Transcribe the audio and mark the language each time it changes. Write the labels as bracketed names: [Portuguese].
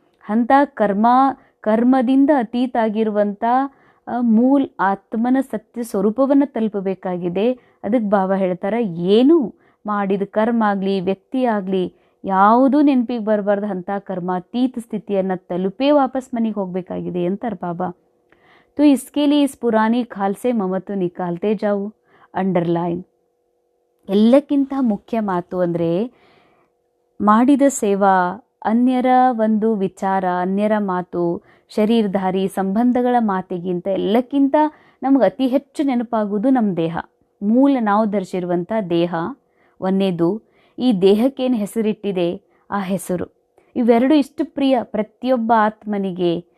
[Kannada] ಅಂಥ ಕರ್ಮದಿಂದ ಅತೀತ ಆಗಿರುವಂಥ ಮೂಲ ಆತ್ಮನ ಸತ್ಯ ಸ್ವರೂಪವನ್ನು ತಲುಪಬೇಕಾಗಿದೆ. ಅದಕ್ಕೆ ಬಾಬಾ ಹೇಳ್ತಾರೆ, ಏನು ಮಾಡಿದ ಕರ್ಮ ಆಗಲಿ ವ್ಯಕ್ತಿ ಆಗಲಿ ಯಾವುದೂ ನೆನಪಿಗೆ ಬರಬಾರ್ದು. ಅಂಥ ಕರ್ಮಾತೀತ ಸ್ಥಿತಿಯನ್ನು ತಲುಪೇ ವಾಪಸ್ ಮನೆಗೆ ಹೋಗಬೇಕಾಗಿದೆ ಅಂತಾರೆ ಬಾಬಾ. [Hindi] तो इसके लिए इस पुरानी खाल से ममत्व निकालते जाओ. [English] Underline. [Kannada] ಎಲ್ಲಕ್ಕಿಂತ ಮುಖ್ಯ ಮಾತು ಅಂದರೆ, ಮಾಡಿದ ಸೇವಾ, ಅನ್ಯರ ಒಂದು ವಿಚಾರ, ಅನ್ಯರ ಮಾತು, ಶರೀರಧಾರಿ ಸಂಬಂಧಗಳ ಮಾತಿಗಿಂತ ಎಲ್ಲಕ್ಕಿಂತ ನಮ್ಗೆ ಅತಿ ಹೆಚ್ಚು ನೆನಪಾಗುವುದು ನಮ್ಮ ದೇಹ. ಮೂಲ ನಾವು ಧರಿಸಿರುವಂಥ ದೇಹ ಒಂದೇದು. ಈ ದೇಹಕ್ಕೇನು ಹೆಸರಿಟ್ಟಿದೆ ಆ ಹೆಸರು, ಇವೆರಡು ಇಷ್ಟು ಪ್ರಿಯ ಪ್ರತಿಯೊಬ್ಬ ಆತ್ಮನಿಗೆ.